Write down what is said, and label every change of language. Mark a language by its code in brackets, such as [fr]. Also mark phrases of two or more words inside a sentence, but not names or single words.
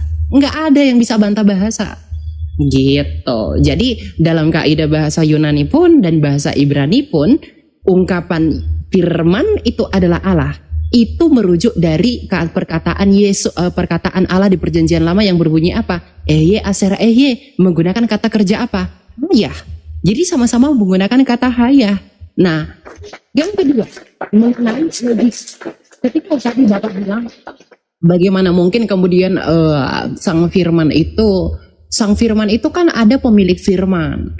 [id] Nggak ada yang bisa bantah bahasa. Gitu. Jadi dalam kaidah bahasa Yunani pun dan bahasa Ibrani pun, ungkapan firman itu adalah Allah. Itu merujuk dari perkataan Yesus, perkataan Allah di perjanjian lama yang berbunyi apa? [he] אהיה אשר אהיה, [id] menggunakan kata kerja apa? hayah. Jadi sama-sama menggunakan kata hayah. Nah, yang kedua mengenai ketika tadi Bapak bilang bagaimana mungkin kemudian sang firman itu kan ada pemilik firman.